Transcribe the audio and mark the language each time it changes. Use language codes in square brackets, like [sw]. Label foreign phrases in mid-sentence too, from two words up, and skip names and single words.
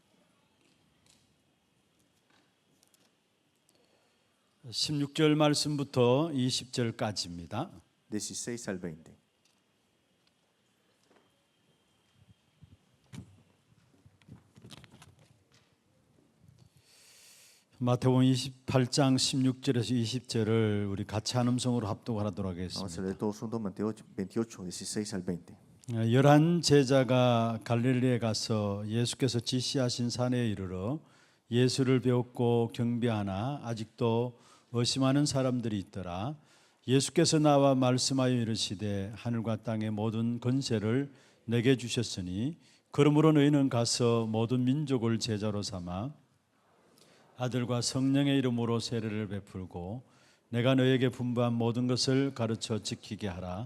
[ko] 16절 말씀부터 20절까지입니다. [es] 16 al 20. [ko] 마태복음 28장 16절에서 20절을 우리 같이 한 음성으로 합독하도록 [es] Vamos a [ko] 하겠습니다. [es] leer todos juntos Mateo 28, 16 al 20. [ko] 열한 제자가 갈릴리에 가서 예수께서 지시하신 산에 이르러 예수를 배웠고 경배하나 아직도 의심하는 사람들이 있더라. 예수께서 나와 말씀하여 이르시되 하늘과 땅의 모든 권세를 내게 주셨으니 그러므로 너희는 가서 모든 민족을 제자로 삼아 아들과 성령의 이름으로 세례를 베풀고 내가 너에게 분부한 모든 것을 가르쳐 지키게 하라.